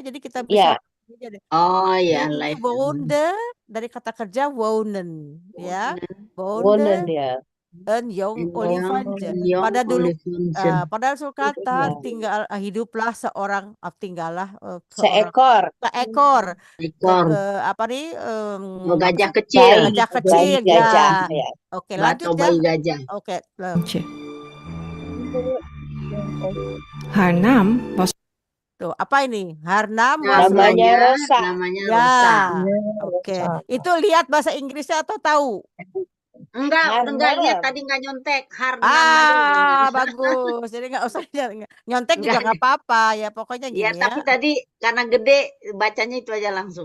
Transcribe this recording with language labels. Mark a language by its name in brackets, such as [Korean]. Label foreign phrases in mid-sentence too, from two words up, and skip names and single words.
[Indonesian] Jadi kita bisa Ya. Oh ya, ini live. woonde dari kata kerja wonen ya. Wonen Woonde ya. [Dutch] een jong olifantje. [Indonesian] Jong Pada dulu olifantje. padahal kata Ya. hiduplah seorang tinggallah Seekor. seekor Ekor. apa nih Gajah kecil. gajah kecil Bayi gajah, ya. ya. Oke, lanjut Atau ya. bayi gajah. Oke, [Dutch] Haar naam was. [Indonesian] tuh apa ini? [Dutch] Haar naam was [Indonesian] Namanya Rosa. Namanya ya. Rosa. Oke, itu lihat bahasa Inggrisnya atau tahu? Enggak Harnam. lihat tadi nggak nyontek. Harnam aja. Bagus. Jadi nggak usah nyontek juga nggak apa-apa ya. Pokoknya Ya, gini tapi ya. tadi karena gede bacanya itu aja langsung.